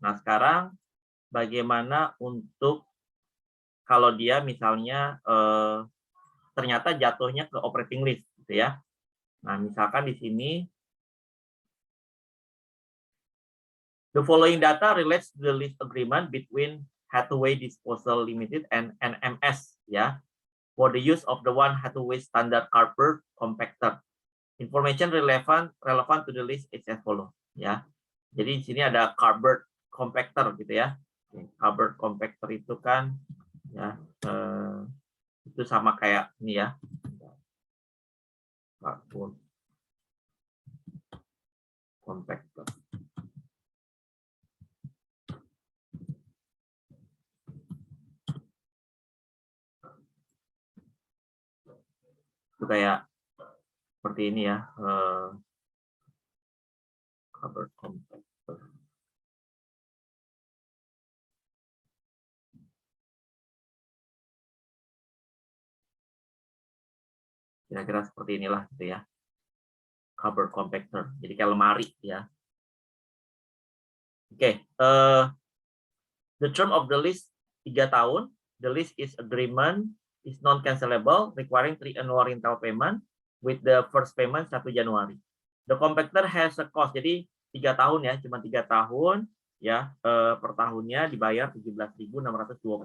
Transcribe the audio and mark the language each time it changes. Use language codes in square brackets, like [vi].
[id] Nah, sekarang bagaimana untuk kalau dia misalnya ternyata jatuhnya ke operating list gitu ya. Nah, misalkan di sini [en] the following data relates to the lease agreement between Hathaway Disposal Limited and NMS ya, for the use of the One Hathaway standard cardboard compactor. Information relevant to the list is as follow ya. [id] Jadi di sini ada cardboard compactor gitu ya. Cardboard compactor itu kan ya itu sama kayak ini ya. [en] Cardboard compactor. [id] Itu kayak seperti ini ya. [en] Cardboard compactor. [id] Kira-kira seperti inilah gitu ya. Cardboard compactor. Jadi kayak lemari ya. [en] Oke, the term of the lease 3 tahun. The lease is agreement is non-cancelable, requiring 3 annual rental payment with the first payment 1 Januari. The compactor has a cost. [id] Jadi 3 tahun ya, cuma 3 tahun ya, per tahunnya dibayar 17.620,08.